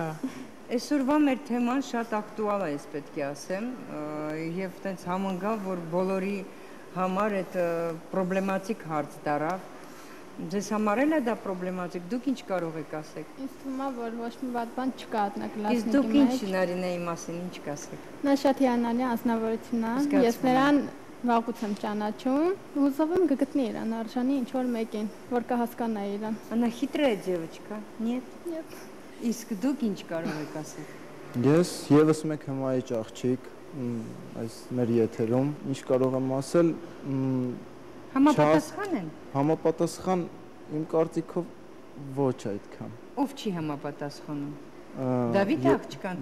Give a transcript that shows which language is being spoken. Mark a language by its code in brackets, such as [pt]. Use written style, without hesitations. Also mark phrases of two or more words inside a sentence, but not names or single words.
[hy] Այսօրվա մեր թեման շատ ակտուալ է, ես պետք է ասեմ, եւ տենց համընկավ, որ բոլորի համար այդ պրոբլեմատիկ հարց դարավ։ Ձեզ համար էլ է դա պրոբլեմատիկ, դուք ինչ կարող եք ասեք։ Ինձ թվում է, որ ոչ մի վատ բան չկա Իսկ հատնակլասնիկի մեջ։ դուք ինչ Նարինեի մասին ինչ կասեք։ Նա շատ հիանալի անձնավորություն է։ Ես նրան վաղուց եմ ճանաչում, հուսով եմ կգտնի իրան արժանի ինչ որ մեկին, որ կհասկանա իրան։ [ru] Она хитрая девочка, нет? Нет։ [hy] Իսկ դուք ինչ կարող եք ասել։ Ես եւս մեկ հմայիչ աղջիկ այս մեր եթերում ինչ կարող եմ ասել Համապատասխան են։ Համապատասխան իմ կարծիքով ոչ այդքան։ Ով չի համապատասխանում։ Դավիթը աղջկան։